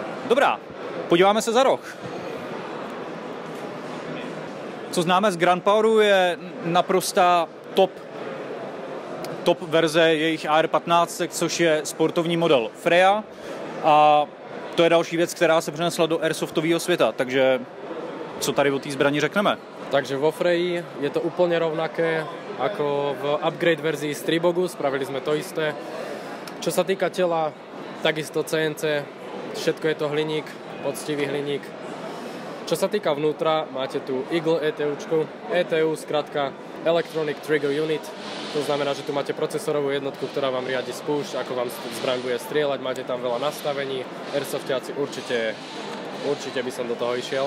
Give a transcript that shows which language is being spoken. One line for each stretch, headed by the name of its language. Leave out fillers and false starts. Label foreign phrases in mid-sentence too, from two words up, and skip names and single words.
Czech: Dobrá, podíváme se za roh. Co známe z Grand Poweru je naprostá top verze jejich AR-15, což je sportovní model Freya a to je další věc, která se přenesla do airsoftového světa, takže co tady o té zbrani řekneme?
Slovak: Takže vo Freyi je to úplne rovnaké ako v upgrade verzii Stribogu, spravili sme to isté. Čo sa týka tela, takisto CNC, všetko je to hliník, poctivý hliník. Čo sa týka vnútra, máte tu Eagle ETUčku, ETU skratka
English: Electronic Trigger Unit,
Slovak: to znamená, že tu máte procesorovú jednotku, ktorá vám riadi spúšť, ako vám zbraň bude strieľať, máte tam veľa nastavení, airsoftiaci určite by som do toho išiel.